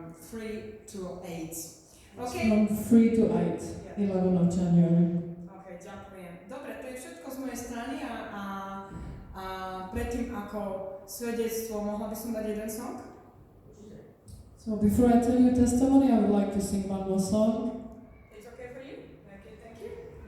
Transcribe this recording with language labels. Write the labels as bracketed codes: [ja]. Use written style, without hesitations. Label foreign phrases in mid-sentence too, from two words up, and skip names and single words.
[en] 3 to 8. Okay. From 3 to 8, 11 of January. [sk] OK, ďakujem. Dobre, to je všetko z mojej strany a predtým ako svedectvo, mohla by som dať jeden song? [en] So before I tell you testimony, I would like to sing one more song. It's okay for you? Okay, thank you.